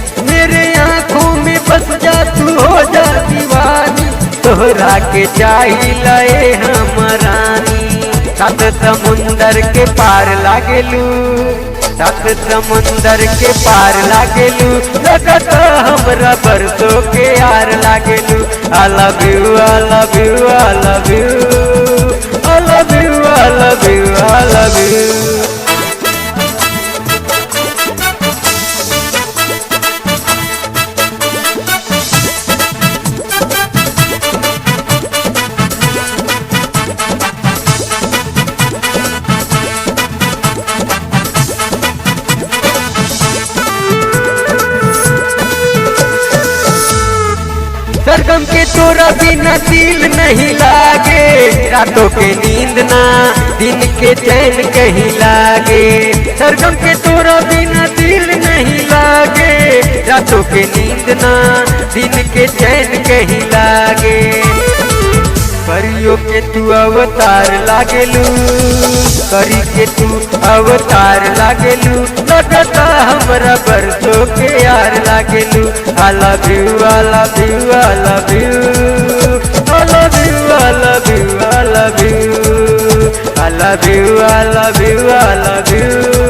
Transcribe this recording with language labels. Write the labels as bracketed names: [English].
[Bhojpuri] मेरे आँखों में बस जा, तू हो जा दीवानी, तोहरा के चाहिए हमरानी। सात समुंदर के पार लागेलू, सात समुंदर के पार लागेलू। लगत हमरा बरसों के यार लागेलू। [English] I love you, I love you, I love you, I love you, I love you, I love you। [Bhojpuri] सरगम के तोरा बिना दिल नहीं लागे, रातों के नींद ना दिन के चैन कहीं लागे। सरगम के तोरा बिना दिल नहीं लागे, रातों के नींद ना दिन के चैन कहीं लागे। परियों के तू अवतार लागेलू, करी के तू अवतार लागेलू। लगत हमरा बरसों के यार लागेलू। [English] I love you, I love you, I love you, I love you, I love you, I love you, I love you, I love you, I love you।